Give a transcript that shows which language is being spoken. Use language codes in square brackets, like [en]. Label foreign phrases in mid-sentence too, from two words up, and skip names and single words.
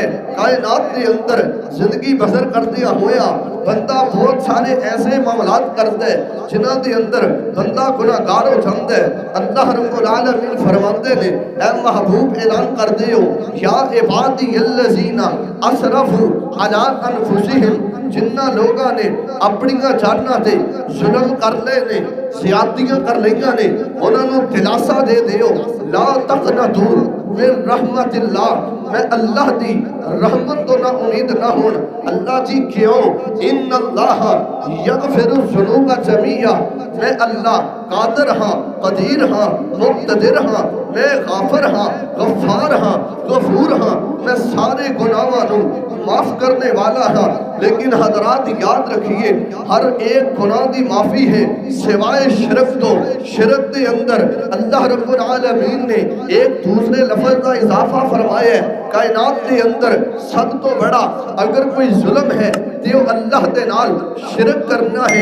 [pa] کائنات دے اندر زندگی بسر کردیا ہویا بندہ بہت سارے ایسے معاملات کرتا ہے جنہ دے اندر بندہ گناہگار ہو جاتا ہے۔ اللہ رب العالمین فرماتے نے اے محبوب اعلان کر دیو [ar] یا عبادی الذین اسرفوا علی انفسہم، [pa] جنہ لوگاں نے اپنیاں جاناں تے ظلم کر لے نے، زیادتیاں کر لئیاں نے، انہاں نو دلاسا دے دیو [ar] لا تقنطوا من رحمت اللہ، [pa] میں اللہ دی رحمت تو نہ امید نہ ہون۔ اللہ جی کیوں؟ [ar] ان اللہ یغفر الذنوب جميعا، [pa] میں اللہ قادر ہاں، قدیر ہاں، مقتدر ہاں، میں غافر ہاں، غفار ہاں، غفور ہاں، میں سارے گناہاں نو معاف کرنے والا ہاں۔ لیکن حضرات یاد رکھیے ہر ایک گناہ دی معافی ہے سوائے شرک تو۔ شرک دے اندر اللہ رب العالمین نے ایک دوسرے لفظ کا اضافہ فرمایا ہے، کائنات دے اندر سب تو بڑا اگر کوئی ظلم ہے تو اللہ دے نال شرک کرنا ہے۔